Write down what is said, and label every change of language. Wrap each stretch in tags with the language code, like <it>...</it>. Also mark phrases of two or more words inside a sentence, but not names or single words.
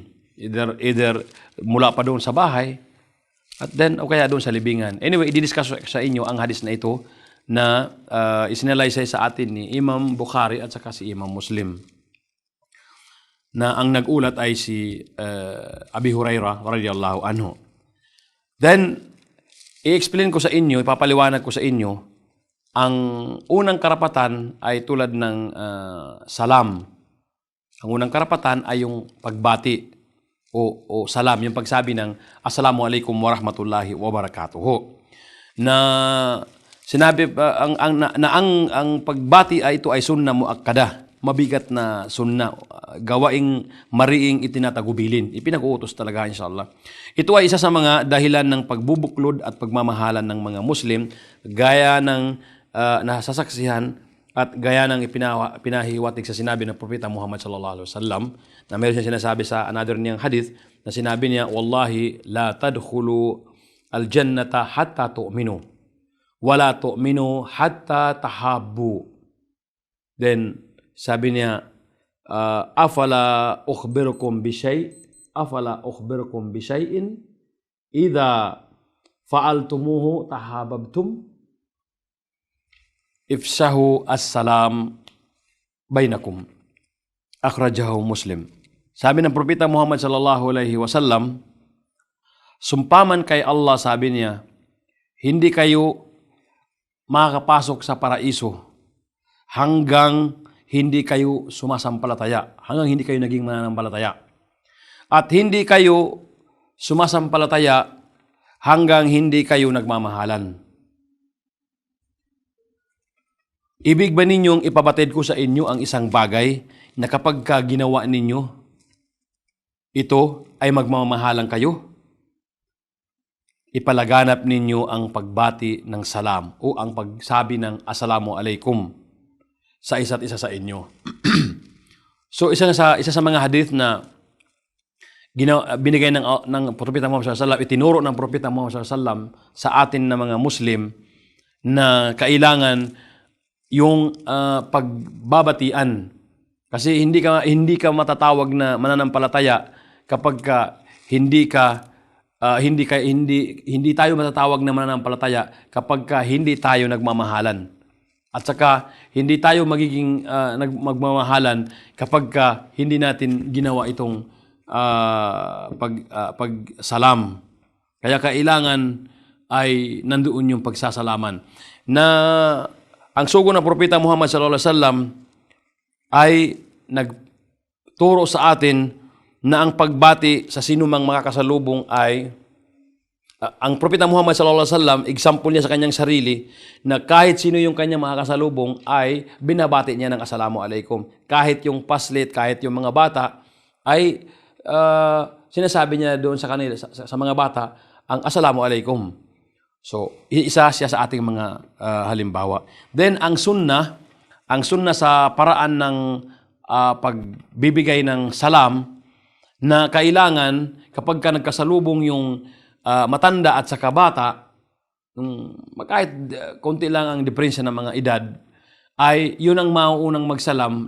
<tl>Either mula pa doon sa bahay, at then, o kaya doon sa libingan. Anyway, i-discuss sa inyo ang hadis na ito na isinalaysay sa atin ni Imam Bukhari at saka si Imam Muslim. Na ang nag-ulat ay si Abi Hurairah</tl> <ar>رضي الله عنه.</ar> <tl>Then, i-explain ko sa inyo, ipapaliwanag ko sa inyo, ang unang karapatan ay tulad ng salam. Ang unang karapatan ay yung pagbati o salam, yung pagsabi ng</tl> <ar>السلام عليكم ورحمة الله وبركاته.</ar> <tl>na sinabi ang pagbati ay ito ay</tl> <ar>سنة مؤكدة,</ar> <tl>mabigat na sunna, gawaing mariing itinatagubilin, ipinag-uutos talaga inshallah. Ito ay isa sa mga dahilan ng pagbubuklod at pagmamahalan ng mga Muslim, gaya ng nasasaksihan at gaya ng pinahiwatig sa sinabi ng Propeta Muhammad</tl> <ar>صلى الله عليه وسلم,</ar> <tl>na meron siyang sinasabi sa another niyang hadith, na sinabi niya,</tl> <ar>والله لا تدخلوا الجنة حتى تؤمنوا ولا تؤمنوا حتى تحابوا.</ar> <tl>Then sabi niya,</tl> <ar>أفلا أخبركم بشيء إذا فعلتموه تحاببتم أفشوا السلام بينكم. أخرجه مسلم.</ar> <tl>Sabi ng Propeta Muhammad</tl> <ar>صلى الله عليه وسلم,</ar> <tl>sumpaman kay Allah, sabi niya, hindi kayo makakapasok sa paraiso hanggang hindi kayo sumasampalataya, hanggang hindi kayo naging mananampalataya. At hindi kayo sumasampalataya hanggang hindi kayo nagmamahalan. Ibig ba ninyong ipabatid ko sa inyo ang isang bagay na kapag ginawa ninyo, ito ay magmamahalan kayo? Ipalaganap ninyo ang pagbati ng salam o ang pagsabi ng</tl> <ar>السلام عليكم</ar> <tl>sa isa't isa sa inyo. So isa sa mga hadith na binigay ng Propeta Muhammad</tl> <ar>صلى الله عليه وسلم,</ar> <tl>itinuro ng Propeta Muhammad</tl> <ar>صلى الله عليه وسلم</ar> <tl>sa atin na mga Muslim, na kailangan yung pagbabatian, kasi hindi ka matatawag na mananampalataya kapag hindi tayo matatawag na mananampalataya kapag hindi tayo nagmamahalan. At saka hindi tayo magiging magmamahalan kapag hindi natin ginawa itong pagsalam. Kaya kailangan ay nandoon yung pagsasalaman, na ang sugo ng Propeta Muhammad</tl> <ar>صلى الله عليه وسلم</ar> <tl>ay nagturo sa atin na ang pagbati sa sinumang makakasalubong ay ang Propeta Muhammad</tl> <ar>صلى الله عليه وسلم,</ar> <tl>example niya sa kanyang sarili, na kahit sino yung kanyang makakasalubong ay binabati niya ng</tl> <ar>السلام عليكم.</ar> <tl>Kahit yung paslit, kahit yung mga bata, ay sinasabi niya doon sa kanila, sa mga bata, ang</tl> <ar>السلام عليكم.</ar> <tl>So, isa siya sa ating mga halimbawa. Then, ang sunnah sa paraan ng pagbibigay ng salam, na kailangan kapag ka nagkasalubong yung matanda at saka bata, kahit konti lang ang diferensya ng mga edad, ay yun ang mauunang magsalam.</tl>